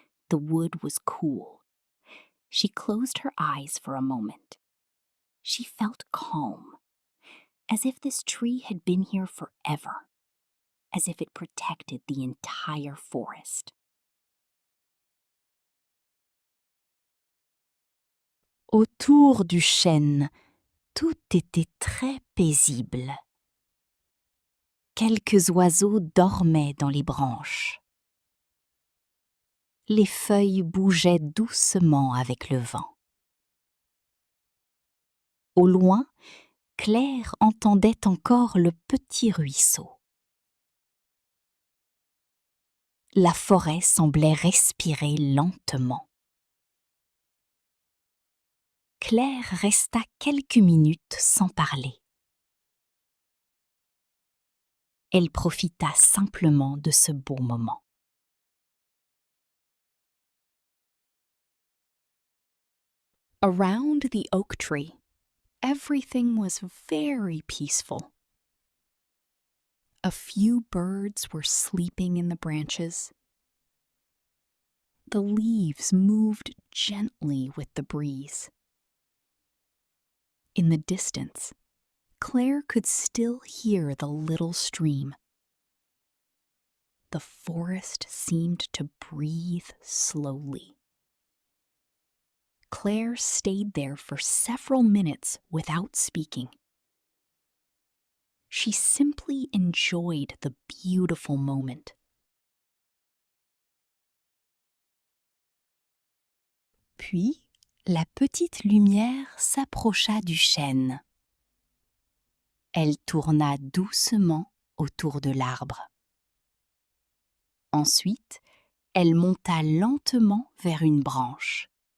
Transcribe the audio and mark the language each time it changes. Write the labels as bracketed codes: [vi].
[en] The wood was cool. She closed her eyes for a moment. She felt calm, as if this tree had been here forever, as if it protected the entire forest. [fr] Autour du chêne, tout était très paisible. Quelques oiseaux dormaient dans les branches. Les feuilles bougeaient doucement avec le vent. Au loin, Claire entendait encore le petit ruisseau. La forêt semblait respirer lentement. Claire resta quelques minutes sans parler. Elle profita simplement de ce beau moment. [en] Around the oak tree, everything was very peaceful. A few birds were sleeping in the branches. The leaves moved gently with the breeze. In the distance, Claire could still hear the little stream. The forest seemed to breathe slowly. Claire stayed there for several minutes without speaking. She simply enjoyed the beautiful moment. [fr] Puis, la petite lumière s'approcha du chêne. Elle tourna doucement autour de l'arbre. Ensuite, elle monta lentement vers une branche.